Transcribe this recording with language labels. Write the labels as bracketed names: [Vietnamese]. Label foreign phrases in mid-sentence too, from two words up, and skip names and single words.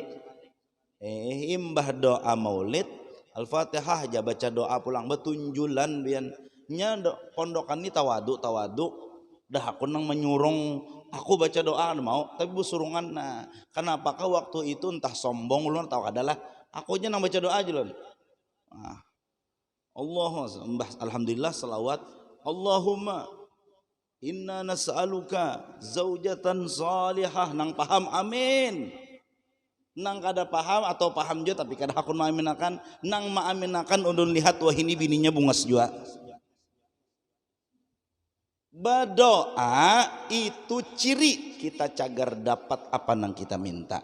[Banjar] Imbah doa maulid Al-Fatihah aja baca doa pulang betunjulan bian nya pondokan ini tawadu dah aku nang menyurung aku baca doa mau tapi busurungan. Nah kenapakah waktu itu entah sombong ulun tahu adalah aku aja nang baca doa aja lon. [Arabic] الحمد لله صلوات اللهم إنا نسألك زوجة صالحة, [Banjar] nang paham amin. Nang kada paham atau paham juga tapi kada hakun maaminakan, nang maaminakan undun lihat wah ini bininya bungas juga. Berdoa itu ciri kita cagar dapat apa nang kita minta.